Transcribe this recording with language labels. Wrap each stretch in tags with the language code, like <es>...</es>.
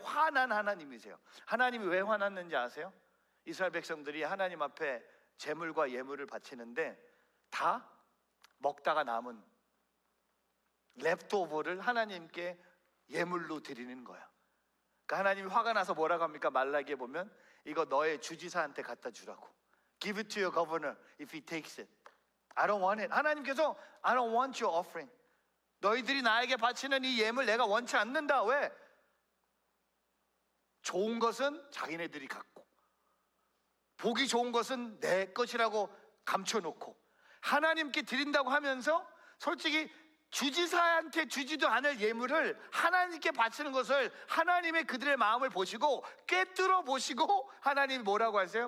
<ko>화난 하나님이세요. 하나님이 왜 화났는지 아세요? 이스라엘 백성들이 하나님 앞에 제물과 예물을 바치는데 다 먹다가 남은 랩토버를 하나님께 예물로 드리는 거야. 그러니까 하나님이 화가 나서 뭐라고 합니까? 말라기에 보면 이거 너의 주지사한테 갖다 주라고.</ko> <en>Give it to your governor if he takes it. I don't want it.</en> <ko>하나님께서</ko> <en>I don't want your offering.</en> <ko>너희들이 나에게 바치는 이 예물 내가 원치 않는다. 왜? 좋은 것은 자기네들이 갖고, 보기 좋은 것은 내 것이라고 감춰놓고, 하나님께 드린다고 하면서 솔직히 주지사한테 주지도 않을 예물을 하나님께 바치는 것을 하나님의 그들의 마음을 보시고 꿰뚫어 보시고 하나님이 뭐라고 하세요?</ko>